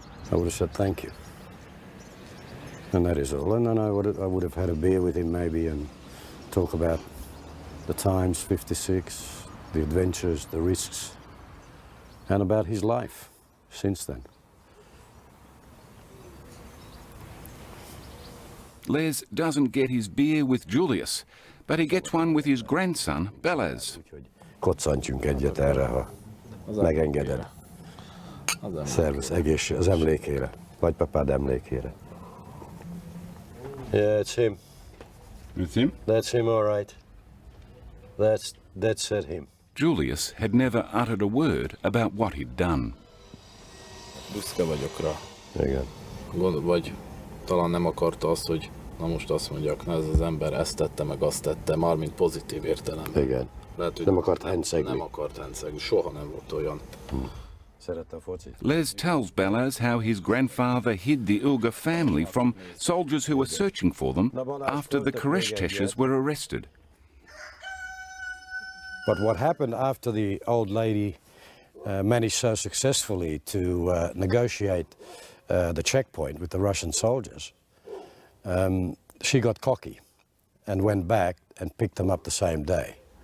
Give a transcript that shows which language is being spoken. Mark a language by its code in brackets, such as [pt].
[en] I would have said thank you. And that is all. And then I would have had a beer with him maybe and talk about the times, 56, the adventures, the risks, and about his life since then. Les doesn't get his beer with Julius, but he gets one with his grandson, Belaz. [hu] Koccantsunk egyet erre, ha megengeded. Szervusz, egészség, az emlékére, nagypapád emlékére. [en] Yeah, it's him. It's him? That's him, all right. That's him. Julius had never uttered a word about what he'd done. [hu] Büszke vagyok rá. Igen. Vagy talán nem akarta azt, hogy na most azt mondjak, na ez az ember ezt tette, meg azt tette, mármint pozitív értelemben. Igen. Lehet, hogy nem akart hencegni. Nem akart hencegni, soha nem volt olyan. Szerette a focit. [en] Les tells Belaz how his grandfather hid the Ilga family from soldiers who were searching for them after the Koreshteshes were arrested. But what happened after the old lady managed so successfully to negotiate the checkpoint with the Russian soldiers, she got cocky and went back and picked them up the same day.